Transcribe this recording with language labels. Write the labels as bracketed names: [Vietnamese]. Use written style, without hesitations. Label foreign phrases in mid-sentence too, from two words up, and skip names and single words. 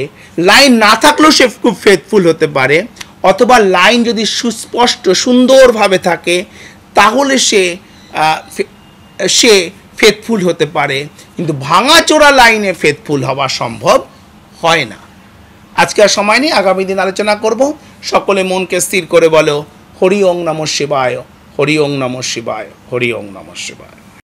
[Bangla] লাইন না থাকলেও সে খুব ফেথফুল হতে পারে, অথবা লাইন যদি সুস্পষ্ট সুন্দরভাবে থাকে তাহলে সে ফেথফুল হতে পারে, কিন্তু ভাঙাচোরা লাইনে ফেথফুল হওয়া সম্ভব হয় না। আজকে আর সময় নেই, আগামী দিন আলোচনা করব। সকলে মনকে স্থির করে বলো [Sanskrit] হরি ওং নমঃ শিবায়, হরি ওং নমঃ শিবায়, হরি ওং নমঃ শিবায়।